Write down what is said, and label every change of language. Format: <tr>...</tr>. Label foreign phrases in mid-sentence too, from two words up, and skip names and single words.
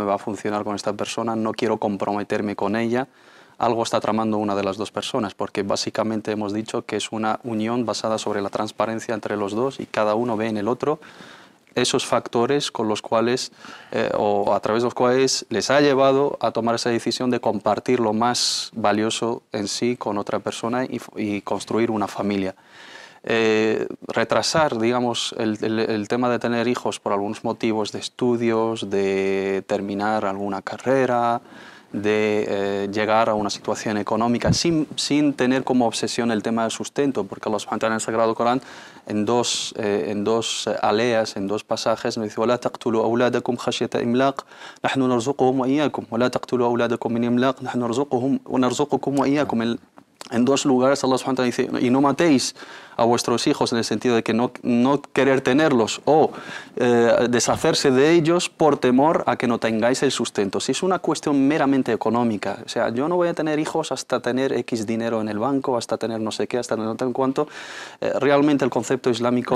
<es>va a funcionar con esta persona, no quiero comprometerme con ella, algo está tramando una de las dos personas, porque básicamente hemos dicho que es una unión basada sobre la transparencia entre los dos y cada uno ve en el otro esos factores con los cuales o a través de los cuales les ha llevado a tomar esa decisión de compartir lo más valioso en sí con otra persona y construir una familia. Retrasar, digamos, el tema de tener hijos por algunos motivos de estudios, de terminar alguna carrera, de llegar a una situación económica sin tener como obsesión el tema del sustento, porque</es> <ar>الله سبحانه وتعالى</ar> <es>en el Sagrado Corán en dos aleas, en dos pasajes nos dice</es> <ar>وَلَا تَقْتُلُوا أَوْلَادَكُمْ خَشْيَةَ إِمْلَاقٍ نَحْنُ نَرْزُقُهُمْ وَإِيَّاكُمْ وَلَا تَقْتُلُوا أَوْلَادَكُمْ مِنْ إِمْلَاقٍ نَحْنُ نَرْزُقُكُمْ وَإِيَّاكُمْ.</ar> <es>En dos lugares</es> <ar>الله سبحانه وتعالى</ar> <es>dice, y no matéis a vuestros hijos en el sentido de que no querer tenerlos o deshacerse de ellos por temor a que no tengáis el sustento. Si es una cuestión meramente económica, o sea, yo no voy a tener hijos hasta tener X dinero en el banco, hasta tener no sé qué, hasta no sé cuánto, realmente el concepto islámico...</es>